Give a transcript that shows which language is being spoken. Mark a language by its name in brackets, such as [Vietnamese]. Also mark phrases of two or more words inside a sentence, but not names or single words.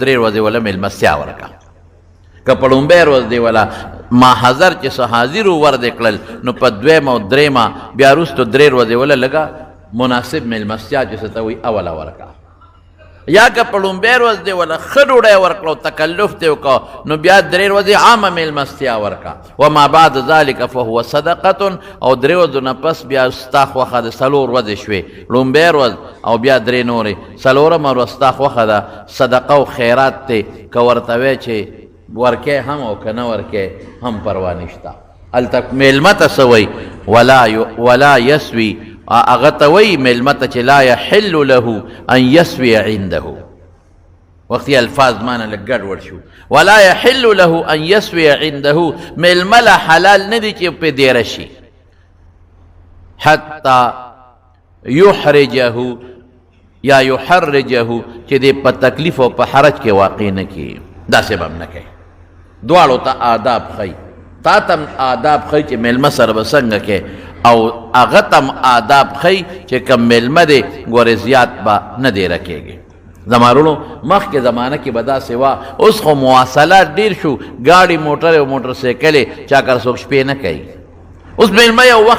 [Pashto] 3 ورځې وله میلمستیا ورکړه که په لومبۍ ورځ دی وله ماحضر چې څه حاضر ور دې کړل نو په 2 او 3 بیا وروستو 3 ورځې وله لږه مناسب میلمستیا چې څه ته وایي اوله ورکړه یا که په لومبۍ ورځ دی وله ښه ډوډۍ ورکړه او تکلف دې وکړه نو بیا 3 ورځې عامه میلمستیا ورکړه [Arabic] وما بعد ذلک فهو [Pashto] صدقة او 3 ورځو نه پس بیا ستا خوښه د 4 ورځې شوې لومبۍ ورځ او بیا 3 نورې 4مه ورځ ستا خوښه ده صدقه او خیرات دی که ورته وی چې ورکې هم او که نه ورکې هم پروا نشته هلته میلمه ته څه وایي [Arabic] ولا یسوي [Pashto] هغه ته وایي میلمه ته چې [Arabic] لا یحل له ان یسوي عنده [Pashto] وختي الفاظ معنی لږ ګډوډ شو [Arabic] ولا یحل له ان یسوي عنده [Pashto] میلمه له حلال نه دي چې پې دیره شي [Arabic] حتی یحرجه [Pashto] یا یحرجه چې دې په تکلیف او په حرج کې واقع نه کړي داسې به هم نه کوي دواړو ته آداب ښیي تا ته آداب ښیي چې میلمه سره به څنګه کې او هغه ته آداب ښیي چې کوم میلمه دی ګورې زیات به نه دیره کېږي زما وروڼو مخکې زمانه کې به داسې وه اوس خو مواصلات ډېر شو ګاډي موټر او موټرسایکلې چا کر څوک شپې نه کوي اوس میلمه یو وخت